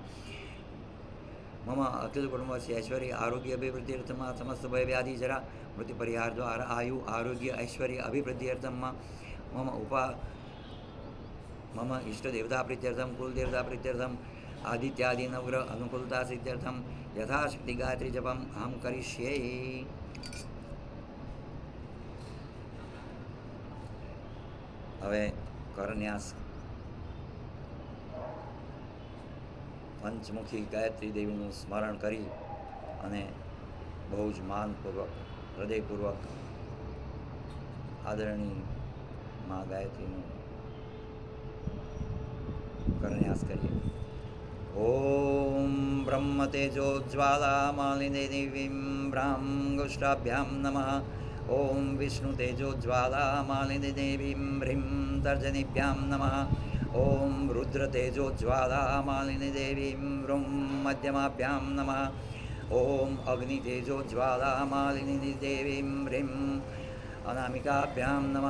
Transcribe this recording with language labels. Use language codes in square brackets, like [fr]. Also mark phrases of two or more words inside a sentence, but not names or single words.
[sa] समस्तभयव्याधिजरा मृत्युपरिहारद्वारा आयु आरोग्य ऐश्वर्य अभिवृद्ध्यर्थं मम इष्टदेवताप्रीत्यर्थं कुलदेवताप्रीत्यर्थं आदित्यादि नवग्रह अनुकूलता सिद्ध्यर्थं यथाशक्ति गायत्री जपम अहम करिष्ये। [gu] હવે કરન્યાસ પંચમુખી ગાયત્રી દેવીનું સ્મરણ કરી અને બહુ જ માનપૂર્વક હૃદયપૂર્વક આદરણીય મા ગાયત્રીનું કરન્યાસ કરીએ। [sa] ओम ब्रह्म तेजोज्वाला मालिने देवीम ब्राह्मगुष्टाभ्याम नमः। ओम विष्णु तेजोज्वाला मालिनी देवीं ह्रीं तर्जनीभ्यां नमः। ओम रुद्र तेजोज्वाला मालिनी देवीं ह्रूं मध्यमाभ्यां नमः। ओम अग्नि तेजोज्वाला मालिनी देवीं ह्रीं अनामिकाभ्यां नमः।